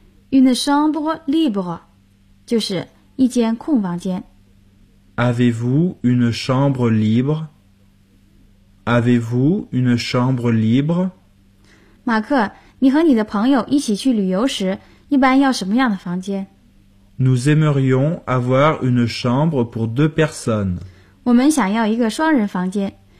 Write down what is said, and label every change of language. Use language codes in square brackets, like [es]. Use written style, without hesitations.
[fr] Une chambre libre [zh] 就是一间空房间。 [fr] Avez-vous une chambre libre? Avez-vous une chambre libre? [zh] 马克，你和你的朋友一起去旅游时，一般要什么样的房间？ [fr] Nous aimerions avoir une chambre pour deux personnes. [zh] 我们想要一个双人房间。